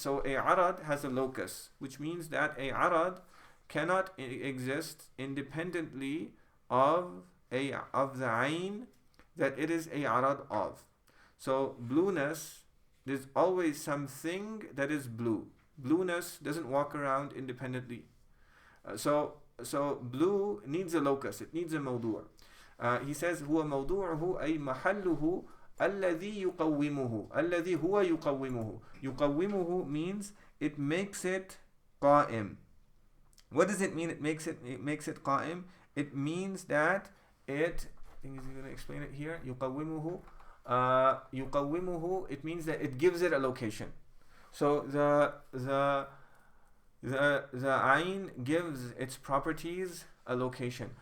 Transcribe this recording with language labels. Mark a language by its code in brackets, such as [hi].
[en] So a arad has a locus, which means that a arad cannot exist independently of the ayn that it is a arad of. So blueness, there's always something that is blue. Blueness doesn't walk around independently. So blue needs a locus, it needs a mawdu'. He says [ar] هو موضوعه أي محله الذي يقومه. الذي هو يقومه. [en] يقومه means it makes it قائم. What does it mean? It makes it قائم. It means that it, I think he's going to explain it here. [ar] يقومه. [en] يقومه. It means that it gives it a location. So the ayn gives its properties a location.